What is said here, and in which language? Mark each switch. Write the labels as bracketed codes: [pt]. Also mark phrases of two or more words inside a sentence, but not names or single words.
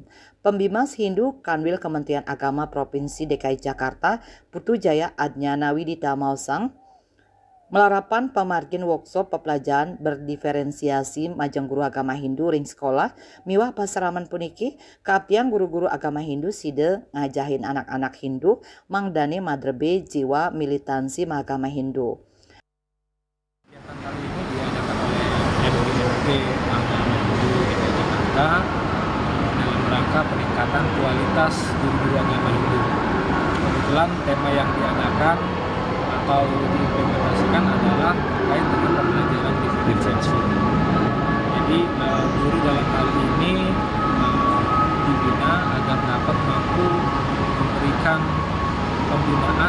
[id] Pembimas Hindu Kanwil Kementerian Agama Provinsi DKI Jakarta Putu Jaya Adnyana Widita Mausang [ban] melarapan pemargin workshop pepelajaran berdiferensiasi majeng [id] guru agama Hindu [ban] ring sekolah miwah pasaraman puniki kapiang [id] guru-guru agama Hindu [ban] side ngajahin [id] anak-anak Hindu [ban] mangdane madrebe [id] jiwa militansi agama Hindu. Agama Hindu DKI Jakarta dalam rangka peningkatan kualitas guru-guru agama Hindu. Kebetulan tema yang diadakan atau diimplementasikan adalah terkait dengan pembelajaran diferensiasi. Jadi guru dalam hal ini dibina agar dapat mampu memberikan pembinaan